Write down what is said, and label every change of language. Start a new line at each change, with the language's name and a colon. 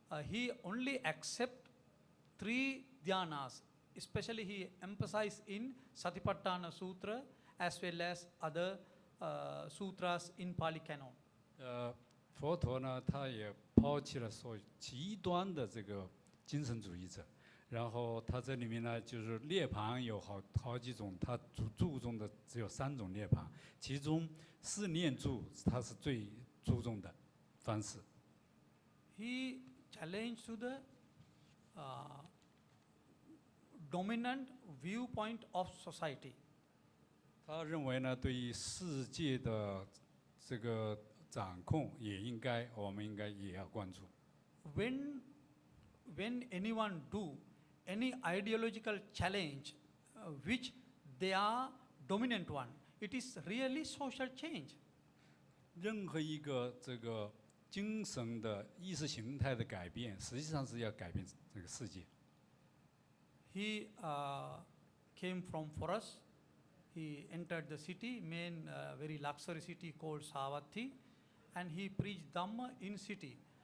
English: He only accept 3 dhyanas. Especially he emphasized in Satipatthana Sutra as well as other sutras in Pali canon.
Chinese: 佛陀呢，他也抛弃了所有极端的这个精神主义者，然后他这里面呢，就是涅槃有好几种，他注重的只有3种涅槃，其中4念住他是最注重的方式。
English: He challenged to the dominant viewpoint of society.
Chinese: 他认为呢，对于世界的这个掌控我们应该也要关注。
English: When anyone do any ideological challenge which they are dominant one, it is really social change.
Chinese: 任何一个这个精神的意识形态的改变，实际上是要改变这个世界。
English: He came from forest. He entered the city, main very luxury city called Savatthi, and he preached Dhamma in city.